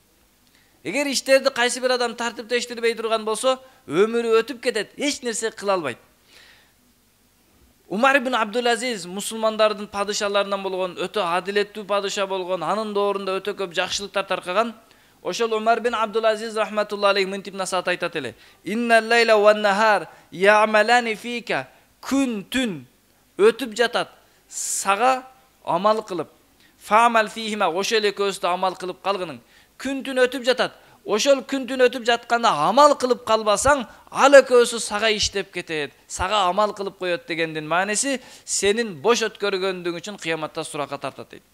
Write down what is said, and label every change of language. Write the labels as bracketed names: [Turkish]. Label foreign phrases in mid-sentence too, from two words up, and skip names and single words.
[Kyrgyz] Эгер иштерди кайсы бир адам тартиптештирбей турган болсо, өмүрү өтүп кетет, эч нерсе кыла албайт. Умар ибн Абдул-Азиз мусулмандардын падышаларынан болгон, өтө адилеттүү падыша болгон, анын доорунда өтө көп жакшылыктар таркаган. Ошол Умар ибн Абдул-Азиз [Arabic] رحمة الله عليه [Kyrgyz] мынтип насаат айтат эле: [Arabic] "إن الليل والنهار يعملان فيك", [Kyrgyz] күн түн өтүп жатат, сага амал кылып. [Arabic] فاعمل فيهما, [Kyrgyz] ошол экөөсү амал кылып калгының. Күн түн өтүп жатат. Ошол күн түн өтүп жатканда амал кылып калбасаң, ал экөөсү сага иштеп кетет, сага амал кылып коет дегендин мааниси, сенин бош өткөргөндүң үчүн кыяматта суракка тартат дейт.